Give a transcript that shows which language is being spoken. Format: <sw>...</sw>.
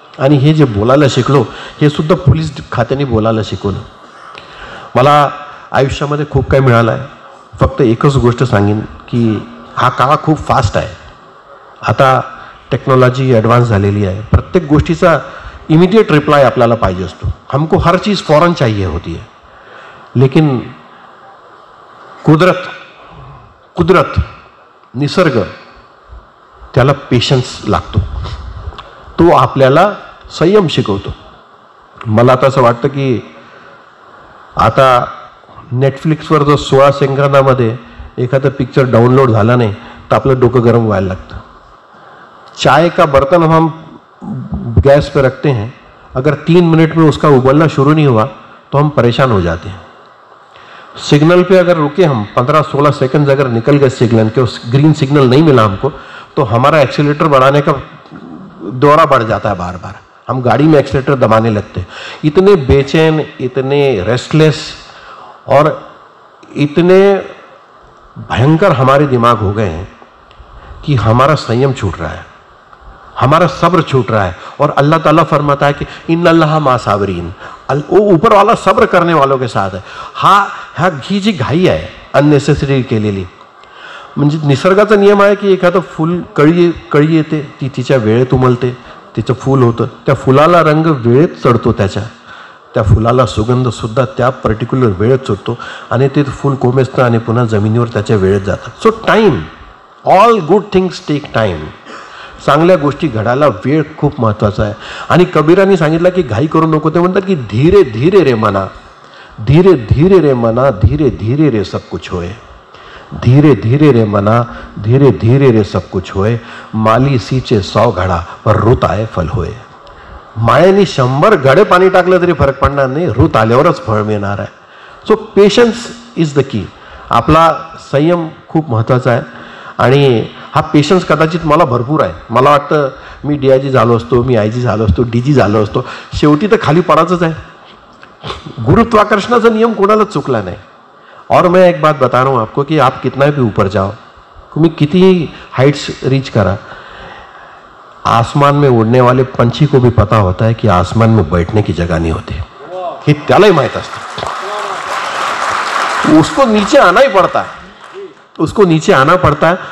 <mr>आणि हे जे बोलायला शिकलो हे सुद्धा पोलीस खात्याने बोलायला शिकवलं. मला आयुष्यामध्ये खूप काही मिळालं आहे. फक्त एकच गोष्ट सांगेन की हा काळ खूप फास्ट आहे. आता टेक्नॉलॉजी ॲडव्हान्स झालेली आहे. प्रत्येक गोष्टीचा इमिडिएट रिप्लाय आपल्याला पाहिजे असतो.</mr> <hi>हमको हर चीज़ फौरन चाहिए होती है. लेकिन कुदरत</hi> <mr>निसर्ग त्याला पेशन्स लागतो. तो आपल्याला संयम शिकवतो. मला तर असं वाटतं की आता नेटफ्लिक्सवर जर 16 सेकंदामध्ये एखादा पिक्चर डाउनलोड झाला नाही तर आपलं डोकं गरम व्हायला लागतं.</mr> <hi>चाय का बर्तन हम गैस पे रखते हैं, अगर 3 मिनट में उसका उबलना शुरू नहीं हुआ तो हम परेशान हो जाते हैं. सिग्नल पे अगर रुके हम 15-16 सेकंड अगर निकल गए सिग्नल के, उस ग्रीन सिग्नल नहीं मिला हमको, तो हमारा एक्सीलेटर बढ़ाने का दौरा बढ़ जाता है. बार बार हम गाड़ी में एक्सीलेटर दबाने लगते हैं. इतने बेचैन, इतने रेस्टलेस और इतने भयंकर हमारे दिमाग हो गए हैं कि हमारा संयम छूट रहा है, हमारा सब्र छूट रहा है. और अल्लाह ताला फरमाता है कि</hi> <ar>इन्नल्लाह मा साबरीन.</ar> <hi>वो ऊपर वाला सब्र करने वालों के साथ है.</hi> <mr>हा ही जी घाई आहे अननेसेसरी केलेली. म्हणजे निसर्गाचा नियम आहे की एखादं फूल कळी येते, ती तिच्या वेळेत उमलते, तिचं फूल होतं. त्या फुलाला रंग वेळेत चढतो, त्या फुलाला सुगंधसुद्धा त्या पर्टिक्युलर वेळेत चढतो आणि ते फूल कोमेजतं आणि पुन्हा जमिनीवर त्याच्या वेळेत जातं.</mr> <en>So time, all good things take time.</en> <mr>चांगल्या गोष्टी घडायला वेळ खूप महत्त्वाचा आहे. आणि कबीरांनी सांगितलं की घाई करू नको. ते म्हणतात की</mr> <hi>धीरे धीरे रे मना, धीरे धीरे रे मना, धीरे धीरे रे सब कुछ होए. धीरे धीरे रे मना, धीरे धीरे रे सब कुछ होए. माली सीचे 100 घडा पर रुत आए फल होए.</hi> <mr>मायेने 100 घडे पाणी टाकलं तरी फरक पडणार नाही, रुत आल्यावरच फळ मिळणार आहे.</mr> <en>So patience is the key.</en> <mr>आपला संयम खूप महत्त्वाचा आहे. आणि हा पेशन्स कदाचित मला भरपूर आहे. मला वाटतं मी DIG झालो असतो, मी IG झालो असतो, DG झालो असतो, शेवटी तर खाली पडायचंच आहे. गुरुत्वाकर्षणाचा नियम कोणालाच चुकला नाही.</mr> <hi>और मैं एक बात बता रहा हूँ आपको कि आप कितना भी ऊपर जाओ,</hi> <mr>तुम्ही कितीही हाइट्स रीच करा,</mr> <hi>आसमान में उड़ने वाले पंछी को भी पता होता है कि आसमान में बैठने की जगह नहीं होती,</hi> <mr>हे त्यालाही माहित असतं.</mr> <hi>उसको नीचे आना ही पड़ता है, उसको नीचे आना पड़ता है.</hi>